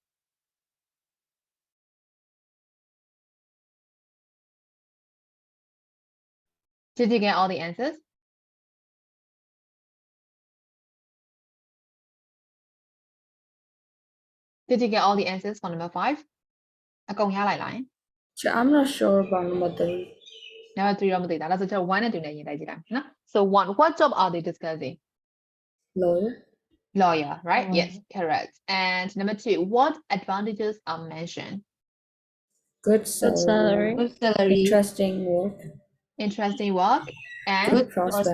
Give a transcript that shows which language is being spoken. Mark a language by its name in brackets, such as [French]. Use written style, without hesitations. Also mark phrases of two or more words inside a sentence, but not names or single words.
[English] Did you get all the answers? Did you get all the answers for number 5? [Burmese] အကုန်ရလိုက်လား [English] I'm not sure about number 3. [Burmese] Number 3 တော့မသိတာဒါဆိုကျွန်တော်1နဲ့2နဲ့ရေးလိုက်ကြည့်လိုက်နော် [English] So 1, what job are they discussing? Lawyer. Lawyer, right? Mm. Yes, correct. And number 2, what advantages are mentioned? Good Good salary. Good salary. Interesting work. Interesting work and Good prospect.